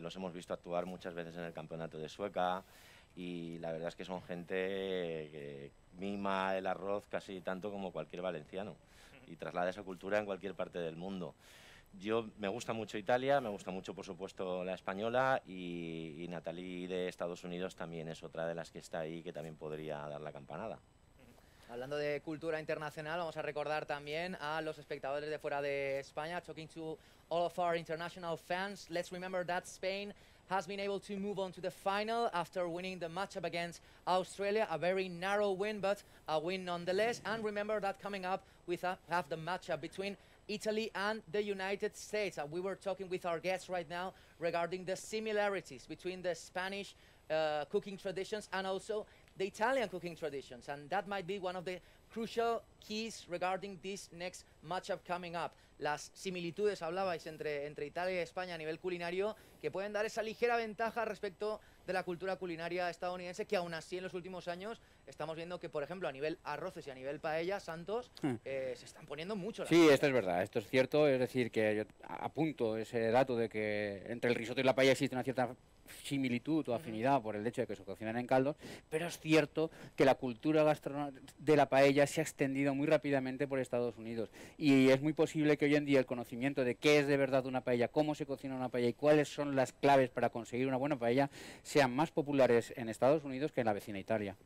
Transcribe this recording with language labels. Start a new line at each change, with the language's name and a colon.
Spanish: Los hemos visto actuar muchas veces en el campeonato de Sueca, y la verdad es que son gente que mima el arroz casi tanto como cualquier valenciano, y traslada esa cultura en cualquier parte del mundo. Me gusta mucho Italia, me gusta mucho, por supuesto, la española, y Natalie de Estados Unidos también es otra de las que está ahí, que también podría dar la campanada. Hablando de cultura internacional, vamos a recordar también a los espectadores de fuera de España.
English: Talking to all of our international fans, let's remember that Spain has been able to move on to the final after winning the matchup against Australia. A very narrow win, but a win nonetheless. And remember that coming up, we have the matchup between Italy and the United States. And we were talking with our guests right now regarding the similarities between the Spanish cooking traditions and also the Italian cooking traditions, and that might be one of the crucial keys regarding this next matchup coming up.
Spanish: Las similitudes, hablabais, entre Italia y España a nivel culinario, que pueden dar esa ligera ventaja respecto de la cultura culinaria estadounidense, que aún así en los últimos años estamos viendo que, por ejemplo, a nivel arroces y a nivel paella, Santos, se están poniendo mucho. Sí, esto es verdad, esto es cierto, es decir, que yo apunto ese dato de que entre el risotto y la paella existe una cierta similitud o afinidad por el hecho de que se cocinan en caldos, pero es cierto que la cultura de la paella se ha extendido muy rápidamente por Estados Unidos, y es muy posible que hoy en día el conocimiento de qué es de verdad una paella, cómo se cocina una paella y cuáles son las claves para conseguir una buena paella sean más populares en Estados Unidos que en la vecina Italia.